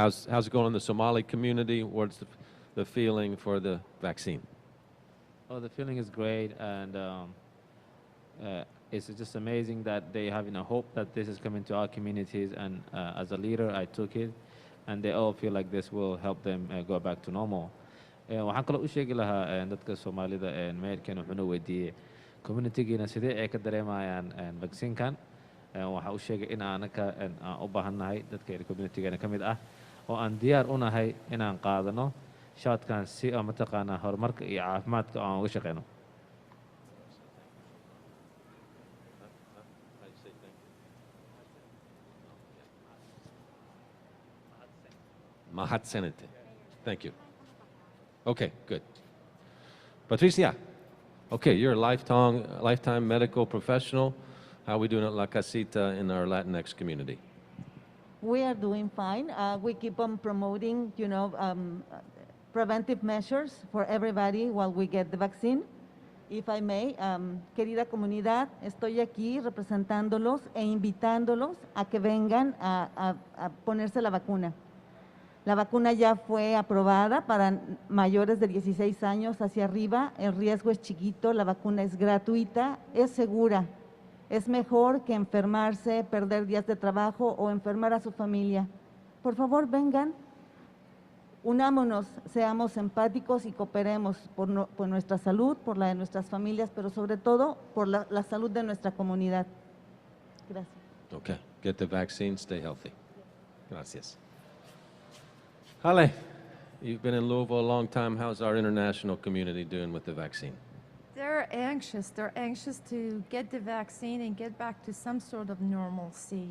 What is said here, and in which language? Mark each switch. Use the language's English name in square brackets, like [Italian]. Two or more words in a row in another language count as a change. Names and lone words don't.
[English] How's it going in the Somali community? What's the feeling for the vaccine? Oh, the feeling is great, and it's just amazing that they have hope that this is coming to our communities, and as a leader, I took it, and they all feel like this will help them go back to normal. [Somali] waxaan kaloo u sheegi lahaa dadka Soomaalida meelkan wuxuuna weydiiyey communitygiina sidee ay ka dareemayaan vaccinekan waxa uu sheegay in aanaka u baahannahay dadka communitygeena ka mid ah oo aan diyaar u nahay inaan qaadano shotkan si mataqaanaa horumarka iyo caafimaadka aan uga shaqeyno. [English] Mahat Senate. Thank you. Okay, good. Patricia, okay, you're a lifetime medical professional. How are we doing at La Casita in our Latinx community? We are doing fine. We keep on promoting, preventive measures for everybody while we get the vaccine. If I may, [Spanish] querida comunidad, estoy aquí representándolos e invitándolos a que vengan a ponerse la vacuna. La vacuna ya fue aprobada para mayores de 16 años hacia arriba, el riesgo es chiquito, la vacuna es gratuita, es segura. Es mejor que enfermarse, perder días de trabajo o enfermar a su familia. Por favor, vengan, unámonos, seamos empáticos y cooperemos por nuestra salud, por la de nuestras familias, pero sobre todo por la salud de nuestra comunidad. Gracias. [English] Okay, get the vaccine, stay healthy. [Spanish] Gracias. [English] Ale, you've been in Louisville a long time. How's our international community doing with the vaccine? They're anxious. They're anxious to get the vaccine and get back to some sort of normalcy.